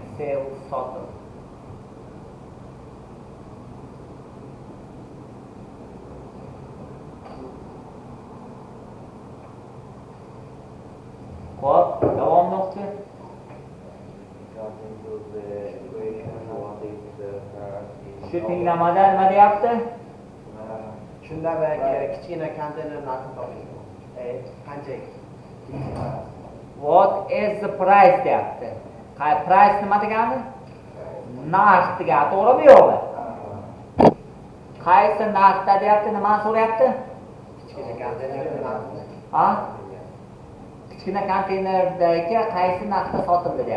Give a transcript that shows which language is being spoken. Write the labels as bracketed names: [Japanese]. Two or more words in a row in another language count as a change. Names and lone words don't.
[Uzbek] Sell sotib. Xo'p, davom o'qchi. Shu tinglamada nima deyapti? Shunda kichkina konteyner narxi topish. Qancha? [English] What is the price deyapti. [Uzbek] Price nima degani? Narx degani, to'g'rimi yo'qmi? Qaysi narxda deyapti, nimani so'rayapti? Kichkina konteyner narxi. Ha? Kichkina konteynerdagi qaysi narxda sotildi deyapti.